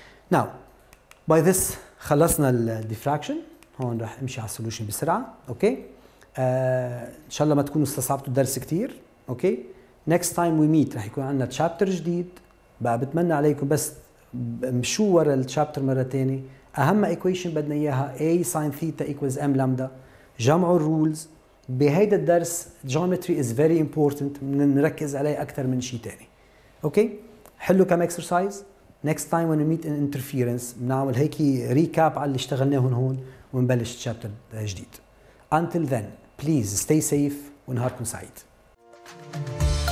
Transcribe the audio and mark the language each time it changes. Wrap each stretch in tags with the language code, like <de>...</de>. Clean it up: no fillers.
<en>Now by this</en> <ar>خلصنا الديفراكشن. هون رح امشي على السولوشن بسرعه. اوكي ان شاء الله ما تكونوا استصعبتوا الدرس كثير. اوكي نكست تايم وي ميت رح يكون عندنا تشابتر جديد. بقى بتمنى عليكم بس مشوا ورا التشابتر مره ثانيه. اهم ايكويشن بدنا اياها</ar> <en>A sin theta equals M lambda.</en> <ar>جمعوا الرولز. بهيدا الدرس</ar> <en>geometry is very important،</en> <ar>نركز عليه اكثر من شيء ثاني. اوكي حلوا كم اكسرسايز.</ar> <en>next time when we meet in interference</en> <ar>بنعمل هيك ريكاب على اللي اشتغلناه هون ونبلش تشابتر جديد.</ar> <en>Until then please stay safe</en> <ar>ونهاركم سعيد.</ar>